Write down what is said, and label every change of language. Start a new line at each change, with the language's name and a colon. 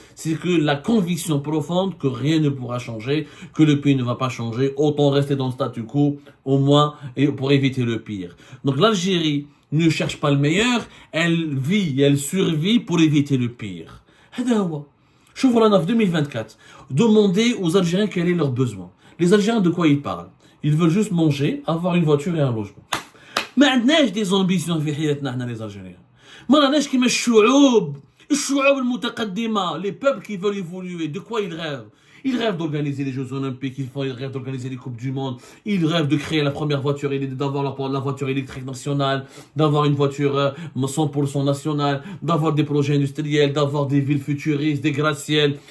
French: C'est que la conviction profonde que rien ne pourra changer, que le pays ne va pas changer, autant rester dans le statu quo, au moins, et pour éviter le pire. Donc l'Algérie ne cherche pas le meilleur, elle vit, elle survit pour éviter le pire.
Arabic: هذا هو. شوفوا رانا في 2024.
French: Demandez aux Algériens quel est leur besoin. Les Algériens, de quoi ils parlent? Ils veulent juste manger, avoir une voiture et un logement.
Arabic: ما عندناش
French: des ambitions
Arabic: في حياتنا احنا
French: les Algériens.
Arabic: ما راناش كيما الشعوب المتقدمة,
French: les peuples qui veulent évoluer, de quoi ils rêvent? Ils rêvent d'organiser les Jeux Olympiques, ils rêvent d'organiser les Coupes du Monde, ils rêvent de créer la première voiture, d'avoir la voiture électrique nationale, d'avoir une voiture 100% nationale, d'avoir des projets industriels, d'avoir des villes futuristes, des gratte-ciels.